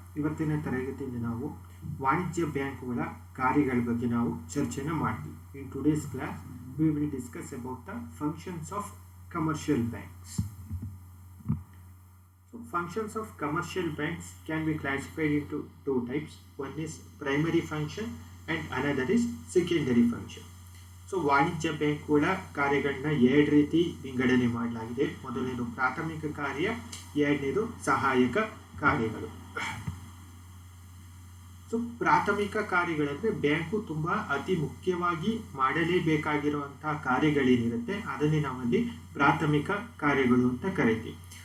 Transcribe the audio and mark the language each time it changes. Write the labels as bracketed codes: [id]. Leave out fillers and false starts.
[kn] ಇವತ್ತಿನ ತರಗತಿಯಲ್ಲಿ ನಾವು ವಾಣಿಜ್ಯ ಬ್ಯಾಂಕುಗಳ ಕಾರ್ಯಗಳ ಬಗ್ಗೆ ನಾವು ಚರ್ಚೆನ ಮಾಡ್ತೀವಿ. [en] In today's class we will discuss about the functions of commercial banks. So functions of commercial banks can be classified into two types. One is primary function and another is secondary function. [kn] So ವಾಣಿಜ್ಯ ಬ್ಯಾಂಕುಗಳ ಕಾರ್ಯಗಳನ್ನ ಎರಡು ರೀತಿ ವಿಂಗಡಣೆ ಮಾಡಲಾಗಿದೆ. ಮೊದಲನೇದು ಪ್ರಾಥಮಿಕ ಕಾರ್ಯ, ಎರಡನೇದು ಸಹಾಯಕ ಕಾರ್ಯಗಳು. ಸೊ ಪ್ರಾಥಮಿಕ ಕಾರ್ಯಗಳಂದ್ರೆ ಬ್ಯಾಂಕು ತುಂಬಾ ಅತಿ ಮುಖ್ಯವಾಗಿ ಮಾಡಲೇಬೇಕಾಗಿರುವಂತಹ ಕಾರ್ಯಗಳೇನಿರುತ್ತೆ ಅದನ್ನೇ ನಾವಲ್ಲಿ ಪ್ರಾಥಮಿಕ ಕಾರ್ಯಗಳು ಅಂತ ಕರಿತೀವಿ.